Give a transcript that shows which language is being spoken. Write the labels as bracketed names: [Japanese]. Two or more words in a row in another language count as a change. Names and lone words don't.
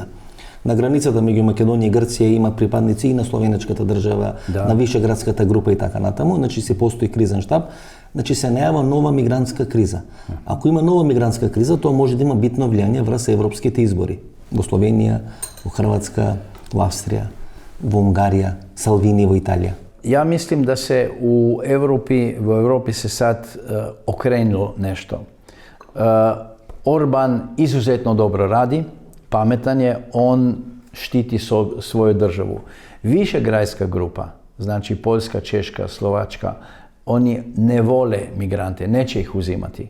[Macedonian] На границата меѓу Македонија и Грција има припадници и на словенечката држава, на Вишеградската група и така натаму, значи се постои кризен штаб, значи се најава нова мигрантска криза. Ако има нова мигрантска криза, тоа може да има битно влијание врз европските избори. Во Словенија, во Хрватска, во Австрија, во Унгарија, Салвини во Италија. [Serbian] Ja mislim da se u Evropi se sad okrenulo nešto. Orban izuzetno dobro radi, pametan je, on štiti svoju državu. Višegrajska grupa, znači Poljska, Češka, Slovačka, oni ne vole migrante, neće ih uzimati.